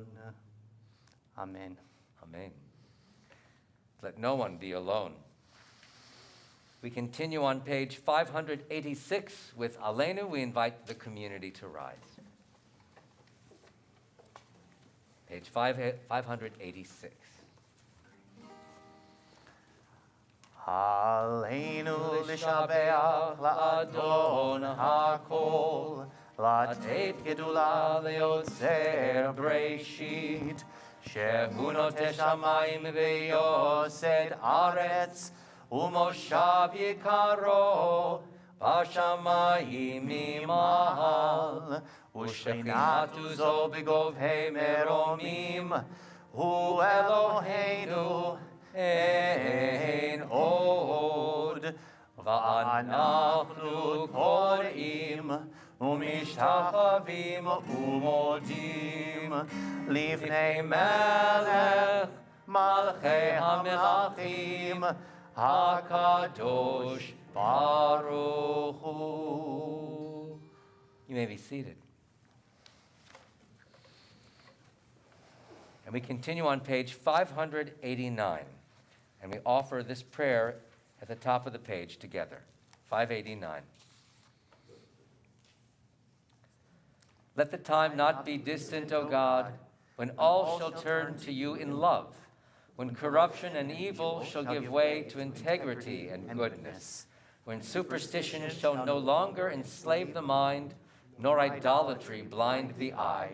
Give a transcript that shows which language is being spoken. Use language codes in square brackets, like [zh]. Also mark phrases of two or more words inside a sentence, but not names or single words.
[en] Amen. Amen. Let no one be alone. We continue on page 586 with Aleinu. We invite the community to rise. Page 586. [he] עלינו לשבח לאדון הכל, לתת גדולה ליוצר בראשית, שהוא נוטה שמים ויוסד ארץ, ומושב יקרו, בשמים ממעל, ושכינתו עזו בגבהי מרומים, הוא אלהינו, אין עוד, ואנחנו קוראים ומשתחווים ומודים לפני מלך מלכי המלכים הקדוש ברוך הוא. [en] You may be seated. And we continue on page 589. And we offer this prayer at the top of the page together. 589. Let the time not be distant, O God, when all shall turn to you in love, when corruption and evil shall give way to integrity and goodness, when superstition shall no longer enslave the mind, nor idolatry blind the eye.